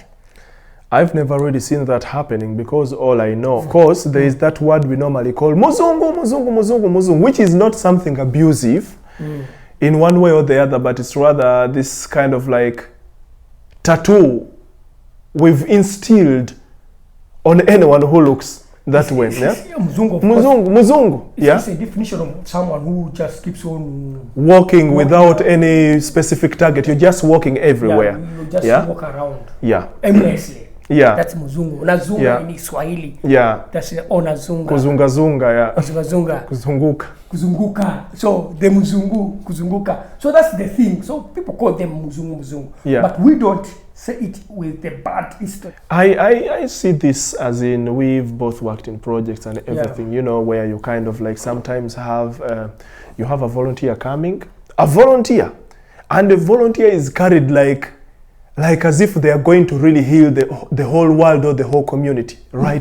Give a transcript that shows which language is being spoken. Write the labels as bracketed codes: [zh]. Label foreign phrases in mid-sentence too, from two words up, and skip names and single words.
[en] I've never really seen that happening, because all I know, of course, there is that word we normally call muzungu, muzungu, muzungu, muzungu, which is not something abusive in one way or the other, but it's rather this kind of like tattoo we've instilled on anyone who looks that way. Yeah? Muzungu. Muzungu, muzungu. Yeah. It's a definition of someone who just keeps on Walking without any specific target. You're just walking everywhere. Yeah, you just walk around. Yeah. Aimlessly. Yeah. That's muzungu. Unazunga in Swahili. Yeah. That's onazunga. Kuzungazunga, yeah. Kuzungazunga. Kuzunguka. Kuzunguka. So the muzungu, kuzunguka. So that's the thing. So people call them muzungu, muzungu. Yeah. But we don't say it with the bad history. I see this as in, we've both worked in projects and everything, you know, where you kind of like sometimes have, you have a volunteer coming, and the volunteer is carried like as if they are going to really heal the whole world or the whole community right